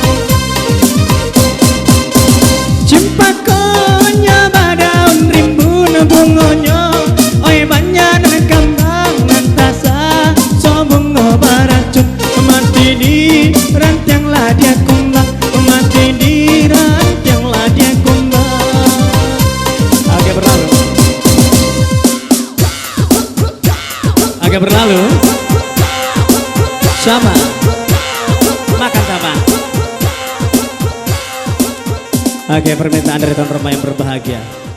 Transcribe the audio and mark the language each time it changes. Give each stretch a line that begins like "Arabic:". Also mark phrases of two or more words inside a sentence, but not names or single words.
Minangkabau: Cimpakonyo badaun rimbun bungonyo, oi banyak nan kambang nan tasa so bungo baracun. Mati di ranting lah dia kumbang, mati di ranting lah dia kumbang.
Indonesian: Agak berlalu, agak berlalu. Sama makan apa? Oke, permintaan dari tuan rumah yang berbahagia.